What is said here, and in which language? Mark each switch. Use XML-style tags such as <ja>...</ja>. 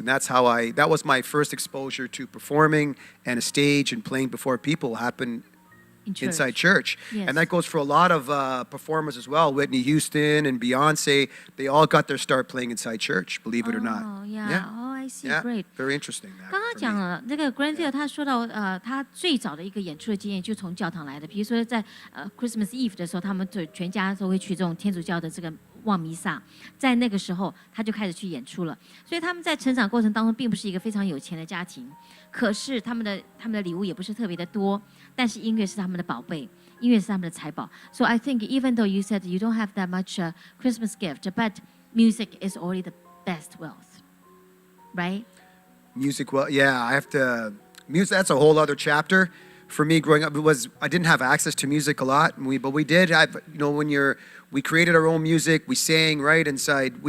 <en>And that was my first exposure to performing and a stage and playing before people happened In church. inside church. Yes. And that goes for a lot of performers as well. Whitney Houston and Beyonce, they all got their start playing inside church, believe it or not. Oh, yeah. Oh, I see. Yeah. Great. Very interesting. That</en> <zh>刚刚</zh> <en>for</en> <zh>讲</zh> <en>me.</en> <zh>了这个 Granville， 他说到他最早的一个演出的经验就从教堂来的。比如说在Christmas Eve 的时候，他们全家都会去这种天主教的这个望弥撒，在那个时候他就开始去演出了。所以他们在成长过程当中并不是一个非常有钱的家庭，可是他们的礼物也不是特别的多，但是音乐是他们的宝贝。音乐是他们的财宝。</zh> <en>So I think even though you said you don't have that much Christmas gift, but music is already the best wealth, right? Music, well, yeah, I have to. Music, that's a whole other chapter. For me, growing up, I didn't have access to music a lot, but we did have, we created our own music, we sang right inside.</en>